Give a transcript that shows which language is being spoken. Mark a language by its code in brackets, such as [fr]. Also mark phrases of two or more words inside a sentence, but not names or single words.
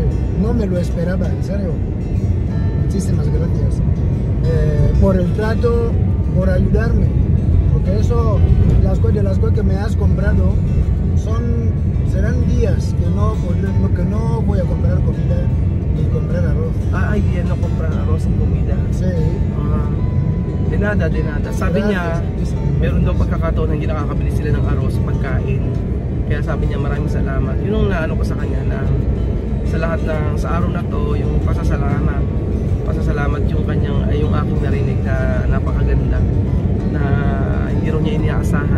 [es] No me lo esperaba, en serio. Muchísimas gracias por el trato, por ayudarme. Porque eso, las cosas que me has comprado serán días que no voy a comprar comida ni comprar arroz. Ay, día no comprar arroz y comida. Sí. De nada. [tl] Sabi niya, meron daw pagkakataon na hindi nakakabili sila ng arroz, pagkain. Kaya sabi niya maraming salamat. Yun ang naano ko sa kanya na sa araw na to, yung pasasalamat yung aking narinig na napakaganda, na hindi rin niya inaasahan.